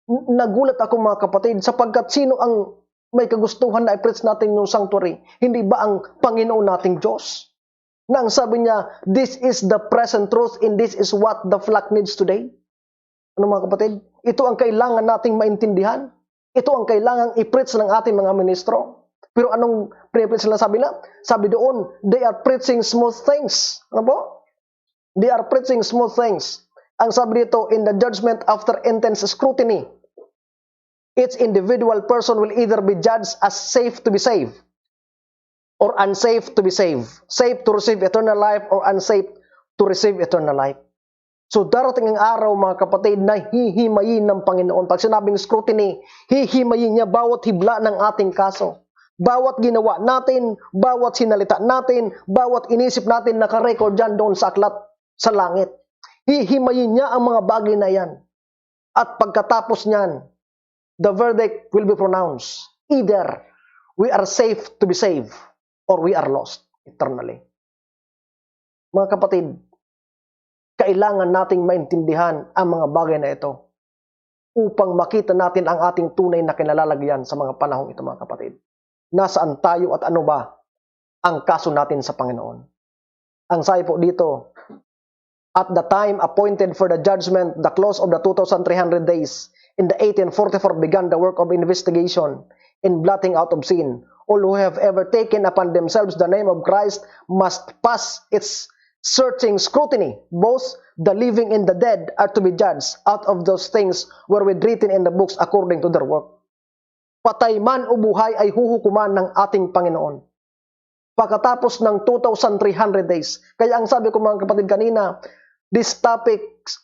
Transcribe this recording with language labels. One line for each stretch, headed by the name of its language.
Filipino: Nagulat ako mga kapatid, sapagkat sino ang may kagustuhan na i-preach natin yung sanctuary? Hindi ba ang Panginoon nating Diyos? Na ang sabi niya,
English: this is the present truth and this is what the flock needs today.
Filipino: Ano mga kapatid? Ito ang kailangan nating maintindihan. Ito ang kailangang i-preach ng ating mga ministro. Pero anong pre-preach nila sabi na? Sabi doon,
English: they are preaching smooth things.
Filipino: Ano po?
English: They are preaching smooth things.
Filipino: Ang sabi dito,
English: in the judgment after intense scrutiny, each individual person will either be judged as safe to be saved or unsafe to be saved. Safe to receive eternal life or unsafe to receive eternal life.
Filipino: So darating ang araw mga kapatid na hihimayin ng Panginoon. Pag sinabing scrutiny, hihimayin niya bawat hibla ng ating kaso. Bawat ginawa natin, bawat sinalita natin, bawat inisip natin nakarecord dyan doon sa aklat sa langit. Hihimayin niya ang mga bagay na yan. At pagkatapos niyan,
English: the verdict will be pronounced. Either we are safe to be saved or we are lost eternally.
Filipino: Mga kapatid, kailangan nating maintindihan ang mga bagay na ito upang makita natin ang ating tunay na kinalalagyan sa mga panahong ito mga kapatid. Nasaan tayo at ano ba ang kaso natin sa Panginoon? Ang sabi po dito,
English: at the time appointed for the judgment, the close of the 2,300 days, in the 1844 began the work of investigation in blotting out of sin. All who have ever taken upon themselves the name of Christ must pass its searching scrutiny. Both the living and the dead are to be judged out of those things wherewith written in the books according to their work.
Filipino: Patay man o buhay ay huhukuman ng ating Panginoon. Pagkatapos ng 2,300 days. Kaya ang sabi ko mga kapatid kanina,
English: this topic